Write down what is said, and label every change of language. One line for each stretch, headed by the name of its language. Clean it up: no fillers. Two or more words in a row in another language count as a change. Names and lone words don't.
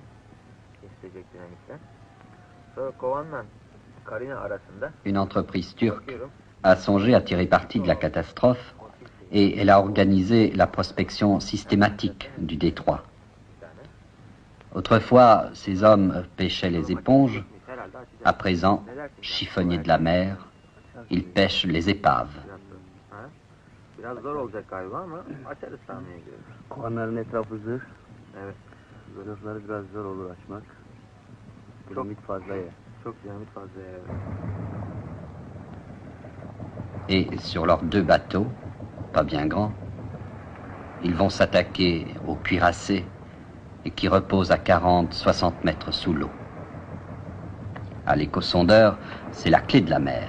Turkish: Kesilecek dinamitler. Sonra Kovan'la Karina arasında
French: Une entreprise turque a songé à tirer parti de la catastrophe et elle a organisé la prospection systématique du détroit. Autrefois, ces hommes pêchaient les éponges. À présent, chiffonniers de la mer, ils pêchent les épaves.
Turkish: biraz zor olacak galiba ama açarız tahmine göre. Kovanların etrafı zırh. Evet. Zırhları biraz zor olur açmak. Dinamit fazla ya. Çok dinamit fazla yer.
French: Et sur leurs deux bateaux, pas bien grands, ils vont s'attaquer aux cuirassés et qui reposent à 40-60 mètres sous l'eau. À l'échosondeur, c'est la clé de la mer.